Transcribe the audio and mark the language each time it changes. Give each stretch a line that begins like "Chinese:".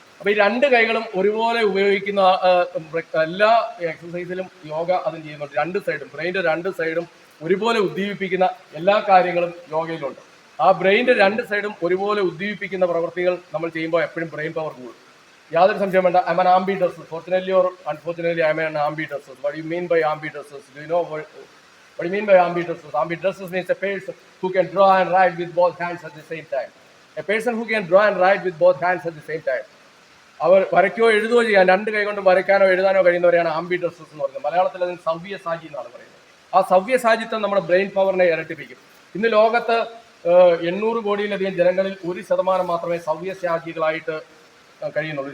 Malayalam: അപ്പോൾ ഈ 2 കൈകളും ഒരുപോലെ ഉപയോഗിക്കുന്ന എല്ലാ എക്സസൈസിലും യോഗ അതും ചെയ്യുന്നുണ്ട്. 2 സൈഡും, ബ്രെയിൻ്റെ 2 സൈഡും ഒരുപോലെ ഉദ്ദീപിപ്പിക്കുന്ന എല്ലാ കാര്യങ്ങളും യോഗയിലുണ്ട്. ആ ബ്രെയിൻ്റെ 2 സൈഡും ഒരുപോലെ ഉദ്ദീപിപ്പിക്കുന്ന പ്രവൃത്തികൾ നമ്മൾ ചെയ്യുമ്പോൾ എപ്പോഴും ബ്രെയിൻ പവർ കൂടും. യാതൊരു സംശയം വേണ്ട.
English: I am an ambidextrous. Fortunately or unfortunately, I am an ambidextrous. What do you mean by ambidextrous? Do you know what do you mean by ambidextrous? Ambidextrous means a person who can draw and write with both hands at the same time. A person who can draw and write with both hands at the same time.
Malayalam: അവർ വരയ്ക്കോ എഴുതുകയോ ചെയ്യാൻ 2 കൈ കൊണ്ട് വരയ്ക്കാനോ എഴുതാനോ കഴിയുന്നവരെയാണ് ആംബിഡെക്സ്ട്രസ് എന്ന് പറയുന്നത്. മലയാളത്തിൽ അതിന് സവ്യസാചി എന്നാണ് പറയുന്നത്. ആ സവ്യസാചിത്വം നമ്മുടെ ബ്രെയിൻ പവറിനെ ഇരട്ടിപ്പിക്കും. ഇന്ന് ലോകത്ത് 800 കോടിയിലധികം ജനങ്ങളിൽ 1% മാത്രമേ സവ്യസാചികളായിട്ട് കഴിയുന്നുള്ളൂ.